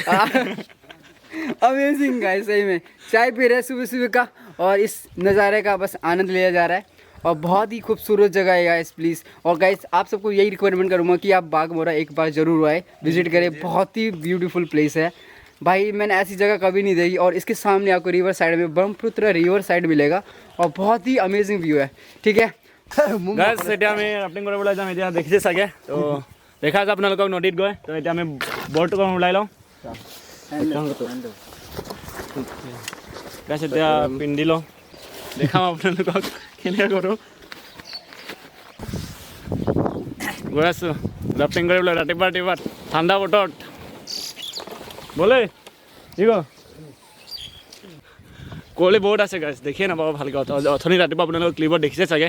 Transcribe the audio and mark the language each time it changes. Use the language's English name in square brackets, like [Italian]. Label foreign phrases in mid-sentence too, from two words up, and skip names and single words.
[English] amazing guys [Hindi] सही में चाय पी रहे सुबह का और इस नज़ारे का बस आनंद लिया जा रहा है और बहुत ही खूबसूरत जगह है [English] guys please [Hindi] और गाइस आप सबको यही रिकमेंड करूँगा कि आप बागमोरा एक बार ज़रूर आए विजिट करें बहुत ही [English] beautiful place [Hindi] है भाई मैंने ऐसी जगह कभी नहीं देखी और इसके सामने आपको [English] river side [Hindi] में ब्रह्मपुत्र [English] river side [Hindi] मिलेगा और बहुत ही [English] amazing view [Hindi] है ठीक है [Assamese] গাইজ এতিয়া আমি ৰাফটিং কৰিবলৈ যাম এতিয়া দেখিছে চাগে তো দেখা আছে আপোনালোকক নদীত গৈ তো এতিয়া আমি বৰ্ডটো ওলাই লওঁ গাইজ এতিয়া পিন্ধি লওঁ দেখাম আপোনালোকক কেনেকৈ কৰোঁ গৈ আছোঁ ৰাফটিং কৰিবলৈ ৰাতিপুৱা ঠাণ্ডা বতৰত বলে ঠিক কুঁৱলী বহুত আছে গাইজ দেখিয়ে নাপাব ভালকৈ অথনি ৰাতিপুৱা আপোনালোকৰ ক্লিপত দেখিছে চাগে